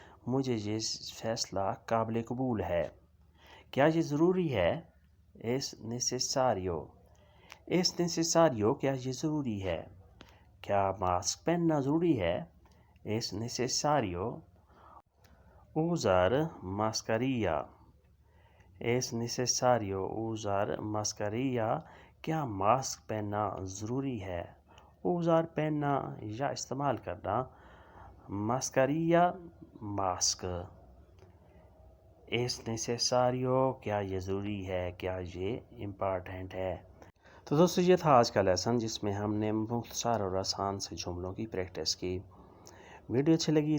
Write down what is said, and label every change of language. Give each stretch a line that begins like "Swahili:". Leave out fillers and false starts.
Urdu: مجھے یہ فیصلہ قابل قبول ہے. کیا یہ ضروری ہے؟
Spanish: es necesario. es necesario.
Urdu: کیا یہ ضروری ہے؟ کیا ماسک پہننا ضروری ہے؟
Spanish: es necesario usar mascarilla. es necesario usar mascarilla.
Urdu: کیا ماسک پہننا ضروری ہے؟
Spanish: usar
Urdu: پہننا یا استعمال کرنا.
Spanish: mascarilla
Urdu: mask.
Spanish: es necesario
Urdu: کیا یہ ضروری ہے؟ کیا یہ امپارٹنٹ ہے؟ تو دوستو یہ تھا آج کا لیسن جس میں ہم نے مختصر اور آسان سے جملوں کی پریکٹس کی. ویڈیو اچھی لگی تو لائک اور شیئر لازمی کریں اور نئے دوست سبسکرائب بھی لازمی کریں.